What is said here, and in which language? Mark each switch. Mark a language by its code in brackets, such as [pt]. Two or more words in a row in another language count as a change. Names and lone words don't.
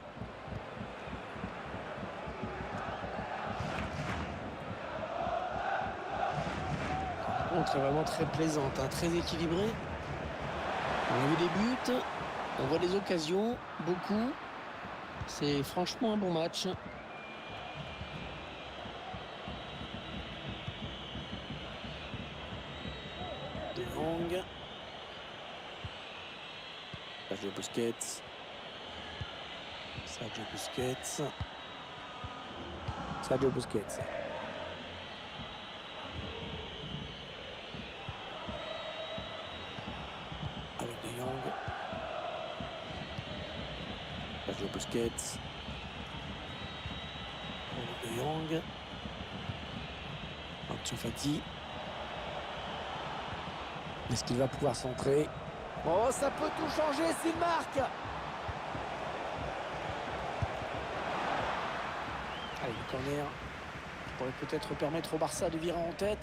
[fr] La rencontre est vraiment très plaisante, hein, très équilibrée. On a vu des buts, on voit des occasions, beaucoup. C'est franchement un bon match. De Jong. Sergio Busquets. Sergio Busquets. Sergio Busquets. Avec De Jong. Sergio Busquets. De Jong. Ansu Fati. Est-ce qu'il va pouvoir centrer? Oh, ça peut tout changer s'il marque. Allez, le corner qui pourrait peut-être permettre au Barça de virer en tête.